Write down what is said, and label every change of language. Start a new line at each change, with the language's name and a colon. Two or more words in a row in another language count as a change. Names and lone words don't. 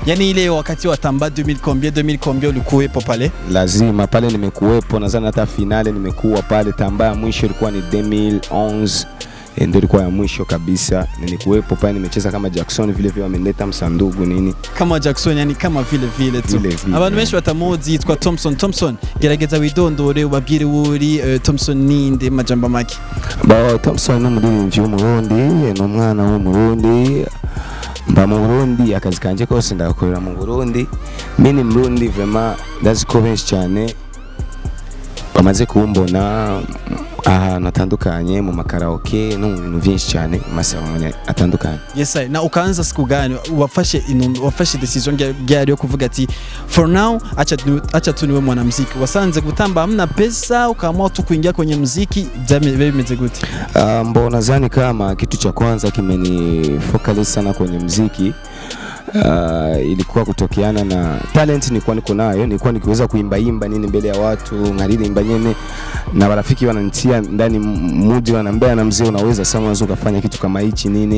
Swahili: Yani ile wakati wa tamba 2000 ulikuwepo pale? Lazima pale nimekuwepo, nadhani hata finale nimekuwa pale. Tamba ya mwisho ilikuwa ni 2011. Ndio ilikuwa ya mwisho kabisa, nilikuwepo pale, nimecheza kama Jackson vile vile, wamenileta msandugu nini kama Jackson, yani kama vile tu.
Rundi: Abantu benshi batamuzi yitwa Thompson. Gerageza widondore ubabwire uri Thompson ninde majamba make. Thompson no muri w'umurundi, no mwana w'umurundi, mba mu Burundi, akazi kanje kose ndakorera mu Burundi. Mimi Murundi vraiment ndaziko benshi cyane bamaze kumbona ahantu atandukanye mu makaraoke no mu bintu byinshi cyane amasabone atandukanye.
English: Yes sir.
Swahili: Na ukaanza siku gani
Rundi: wafashe decision gari yo kuvuga ati
English: for now
Swahili: acha tu niwe mwanamuziki? Wasanze gutamba hamna pesa ukaamua tu kuingia kwenye muziki,
Rundi: bimeze gute?
Swahili: Nadhani kama kitu cha kwanza kimeni focus sana kwenye muziki ilikuwa kutokeana na talent nilikuwa niko nayo, nilikuwa nikiweza kuimba nini mbele ya watu,
Rundi: ngaririmba nyene
Swahili: na marafiki wananitia ndani mudi, wananiambia na mzee unaweza sana, unaweza kufanya kitu kama hichi nini.